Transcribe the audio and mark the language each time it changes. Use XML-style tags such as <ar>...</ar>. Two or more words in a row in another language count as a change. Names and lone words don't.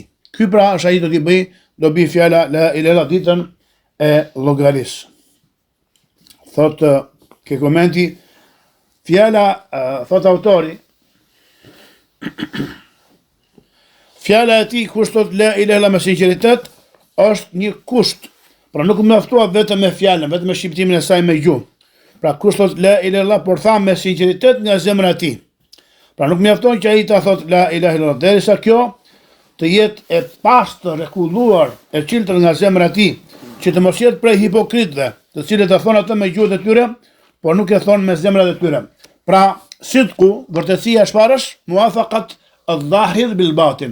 <sq>Ky pra është ai do bëj fjala</sq> <ar>لا إله إلا الله</ar> <sq>ditën e llogaris. Thot ke komenti fjala thot autori fjala e tij kush thot</sq> <ar>لا إله إلا الله</ar> <sq>me sinqeritet është një kusht. Pra nuk mjaftohet vetëm me fjalën, vetëm me shqiptimin e saj me gjuhë. Pra kush thot</sq> <ar>لا إله إلا الله</ar> <sq>por tha me sinqeritet nga zemra e tij. Pra nuk mjafton që ai ta thot</sq> <ar>لا إله إلا الله</ar> <sq>derisa kjo të jetë e pastër, e kulluar, e çiltër nga zemra e tij, që të mos jetë prej hipokritëve, të cilët e thonë atë me gjuhët e tyre, por nuk e thonë me zemrat e tyre. Pra, sidku, vërtetësia çfarë është?</sq> <ar>موافقة الظاهر بالباطن.</ar>